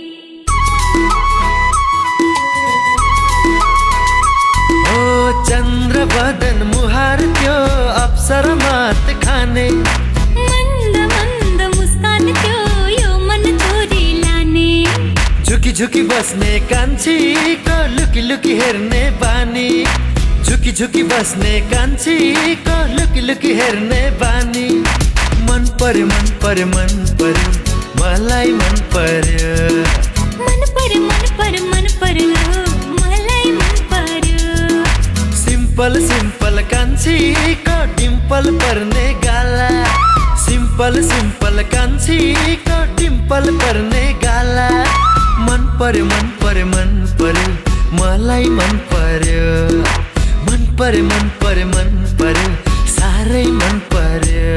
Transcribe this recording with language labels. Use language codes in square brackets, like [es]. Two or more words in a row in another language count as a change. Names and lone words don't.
[ne] ओ चन्द्र बदन मुहार त्यो अप्सर मात खाने मन्द मन्द मुस्कान त्यो यो मन छोरी लाने झुकी झुकी बस्ने कान्छीको लुकी लुकी हेर्ने बानी झुकी झुकी बस्ने कान्छीको लुकी लुकी हेर्ने बानी मन पर्यो मन पर्यो मन पर्यो मलाई मन पर्यो मन पर्यो मन पर्यो मन पर्यो मलाई मन पर्यो [en] simple simple [ne] कान्छीको डिम्पल पर्ने गाला [en] simple simple [ne] कान्छीको डिम्पल पर्ने गाला मन पर्यो मन पर्यो मन पर्यो मलाई मन पर्यो मन पर्यो मन पर्यो मन पर्यो साह्रै मन पर्यो